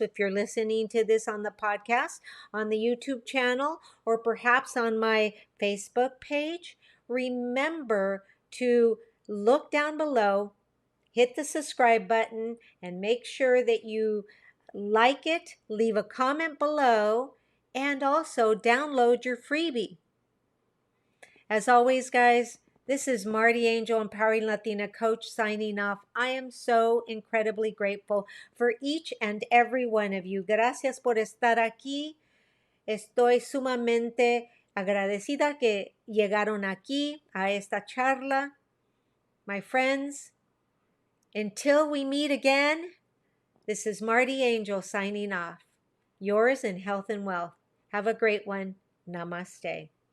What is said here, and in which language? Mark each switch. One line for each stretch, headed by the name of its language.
English: If you're listening to this on the podcast, on the YouTube channel, or perhaps on my Facebook page, remember to look down below, hit the subscribe button, and make sure that you like it, leave a comment below, and also download your freebie. As always, guys, this is Marty Angel, Empowering Latina Coach, signing off. I am so incredibly grateful for each and every one of you.
Spanish: Gracias por estar aquí. Estoy sumamente agradecida que llegaron aquí a esta charla.
English: My friends, until we meet again, this is Marty Angel signing off. Yours in health and wealth. Have a great one. Namaste.